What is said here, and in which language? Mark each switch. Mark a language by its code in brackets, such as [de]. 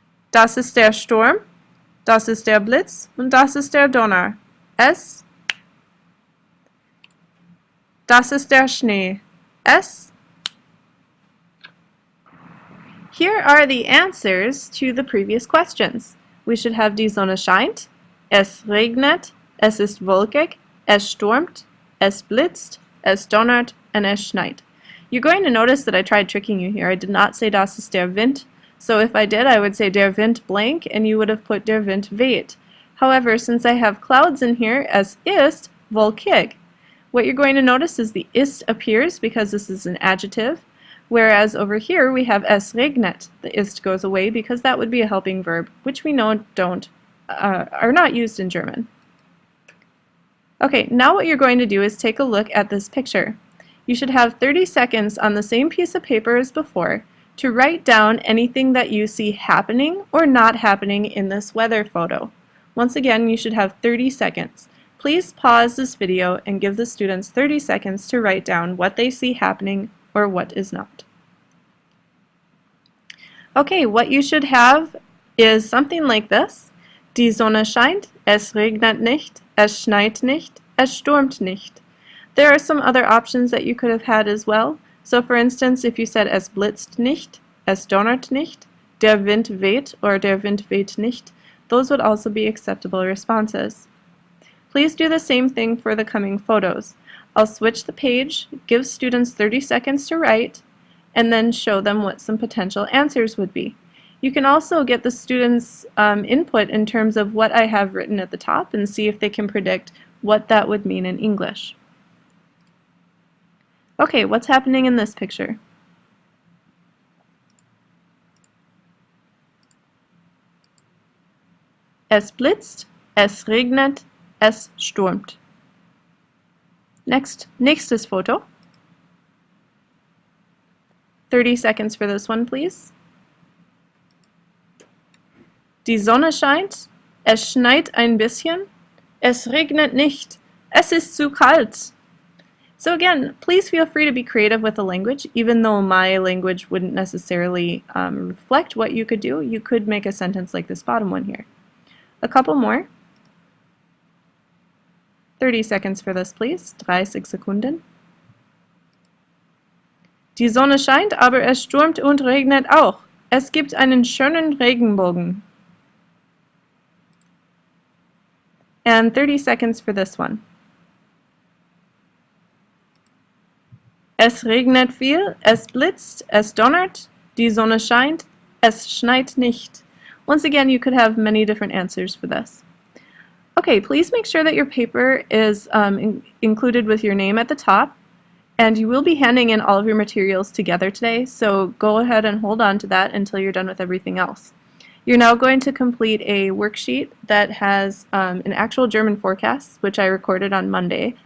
[de] Das ist der Sturm. Das ist der Blitz. Und das ist der Donner. Es. Das ist der Schnee. Es. [en] Here are the answers to the previous questions. We should have [de] die Sonne scheint, Es regnet, es ist wolkig, es stürmt, es blitzt, es donnert, [en] and [de] es schneit. [en] You're going to notice that I tried tricking you here. I did not say [de] das ist der Wind. [en] So if I did, I would say [de] der Wind [en] blank, and you would have put [de] der Wind weht. [en] However, since I have clouds in here, [de] es ist wolkig. [en] What you're going to notice is the ist appears because this is an adjective, whereas over here we have [de] es regnet. [en] The ist goes away because that would be a helping verb, which we know are not used in German. Okay, now what you're going to do is take a look at this picture. You should have 30 seconds on the same piece of paper as before to write down anything that you see happening or not happening in this weather photo. Once again, you should have 30 seconds. Please pause this video and give the students 30 seconds to write down what they see happening or what is not. Okay, what you should have is something like this. [de] Die Sonne scheint, es regnet nicht, es schneit nicht, es stürmt nicht. [en] There are some other options that you could have had as well. So for instance, if you said [de] es blitzt nicht, es donnert nicht, der Wind weht, [en] or [de] der Wind weht nicht, [en] those would also be acceptable responses. Please do the same thing for the coming photos. I'll switch the page, give students 30 seconds to write, and then show them what some potential answers would be. You can also get the students' input in terms of what I have written at the top and see if they can predict what that would mean in English. Okay, what's happening in this picture? [de] Es blitzt, es regnet, es stürmt. Nächstes Foto. [en] 30 seconds for this one, please. [de] Die Sonne scheint, es schneit ein bisschen, es regnet nicht, es ist zu kalt. [en] So again, please feel free to be creative with the language. Even though my language wouldn't necessarily reflect what you could do, you could make a sentence like this bottom one here. A couple more. 30 seconds for this, please. [de] 30 Sekunden. Die Sonne scheint, aber es stürmt und regnet auch. Es gibt einen schönen Regenbogen. [en] And 30 seconds for this one. [de] Es regnet viel, es blitzt, es donnert, die Sonne scheint, es schneit nicht. [en] Once again, you could have many different answers for this. Okay, please make sure that your paper is included with your name at the top, and you will be handing in all of your materials together today, so go ahead and hold on to that until you're done with everything else. You're now going to complete a worksheet that has an actual German forecast, which I recorded on Monday.